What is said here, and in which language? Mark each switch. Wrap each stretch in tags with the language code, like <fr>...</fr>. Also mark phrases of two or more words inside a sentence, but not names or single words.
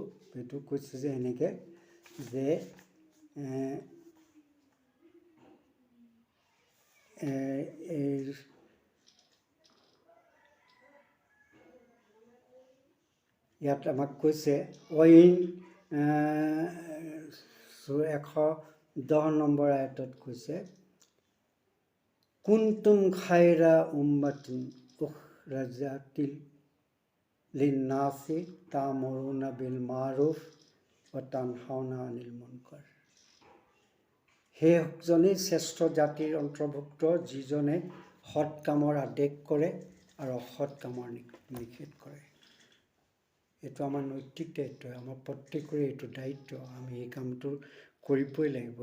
<as>এইটো কৈছে যে এনেকৈ যে ইয়াত আমাক কৈছে 110 নম্বৰ আয়াতত কৈছে,</as> <ar>كنتم خير أمة أخرجت للناس تأمرون بالمعروف وتنهون عن المنكر.</ar> <as>সেইজনেই শ্ৰেষ্ঠ জাতিৰ অন্তৰ্ভুক্ত যিজনে সৎ কামৰ আদেশ কৰে আৰু অসৎ কামৰ নিষেধ কৰে। এইটো আমাৰ নৈতিক দায়িত্ব, আমাৰ প্ৰত্যেকৰে এইটো দায়িত্ব। আমি এই কামটো কৰিবই লাগিব।</as>